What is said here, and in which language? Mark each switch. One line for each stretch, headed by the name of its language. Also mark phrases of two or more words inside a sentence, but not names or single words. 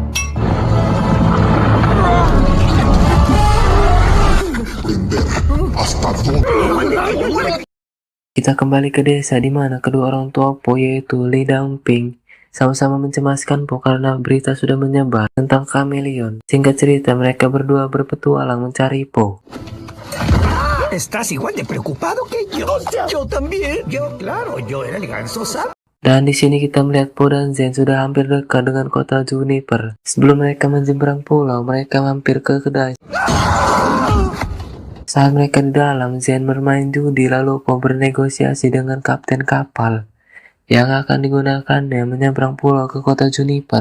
Indonesian: Kita kembali ke desa di mana kedua orang tua Po yaitu Li dan Ping sama-sama mencemaskan Po karena berita sudah menyebar tentang kameleon. Singkat cerita, mereka berdua berpetualang mencari Po.
Spanish: ¿Estás igual de preocupado que yo? Yo también. Yo era el ganso sapo.
Indonesian: Dan di sini kita melihat Po dan Zen sudah hampir dekat dengan kota Juniper. Sebelum mereka menyeberang pulau, mereka mampir ke kedai. Saat mereka di dalam, Zen bermain judi lalu Po bernegosiasi dengan kapten kapal yang akan digunakannya menyeberang pulau ke kota Juniper.